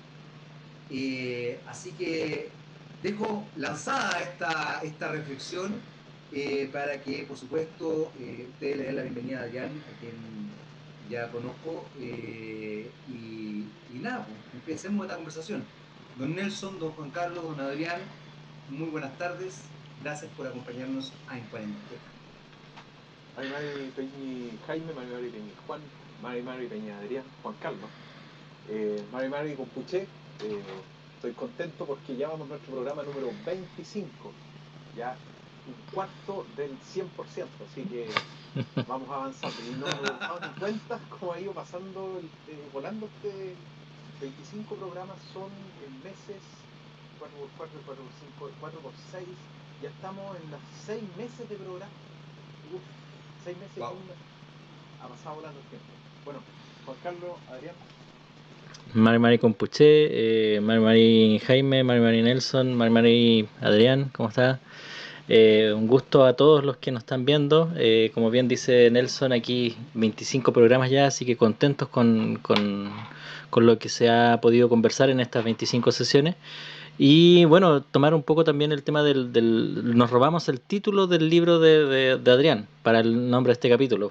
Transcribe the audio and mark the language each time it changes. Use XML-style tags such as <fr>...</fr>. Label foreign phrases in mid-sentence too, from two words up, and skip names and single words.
<es>Así que dejo lanzada esta reflexión para que, por supuesto, ustedes le den la bienvenida a Adrián, a quien ya conozco, y nada, pues, empecemos esta conversación. Don Nelson, don Juan Carlos, don Adrián, muy buenas tardes. Gracias por acompañarnos en cuarentena.</es> <arn>Mari Mari Peñi Jaime, Mari Mari Peñi Juan, Mari Mari Peñi Adrián, Juan Carlos, Mari Mari Compuché.</arn> <es>Estoy contento porque ya vamos a nuestro programa número 25, ya un cuarto del 100%, así que vamos avanzando y no nos hemos dado ni cuenta cómo ha ido pasando, volando 25 programas, son en meses, 4 por 4, 4 por 5, 4 por 6, ya estamos en los 6 meses de programa. Uf, 6 meses y Wow. un mes. Ha pasado volando el tiempo. Bueno, Juan Carlos, Adrián.</es> <arn>Mari Mari Compuché, Mari Mari Jaime, Mari Mari Nelson, Mari Mari Adrián,</arn> <es>¿cómo está? Un gusto a todos los que nos están viendo. Como bien dice Nelson, aquí 25 programas ya, así que contentos con lo que se ha podido conversar en estas 25 sesiones. Y bueno, tomar un poco también el tema nos robamos el título del libro de Adrián para el nombre de este capítulo.</es>